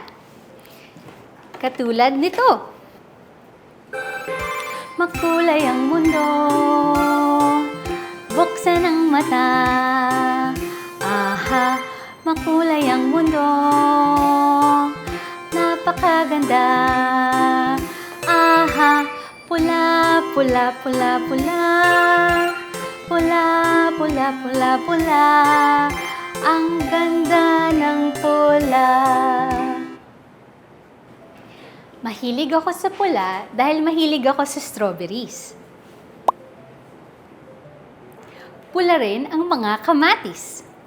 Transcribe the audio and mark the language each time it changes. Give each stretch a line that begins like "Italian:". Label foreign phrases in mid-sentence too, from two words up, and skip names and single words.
Filipino: Katulad nito. Makulay ang mundo, buksan ang mata. Aha, makulay ang mundo, napakaganda. Aha, pula, pula, pula, pula. Pula, pula, pula, pula. Ang ganda ng pula. Mahilig ako sa pula dahil mahilig ako sa strawberries. Pula rin ang mga kamatis.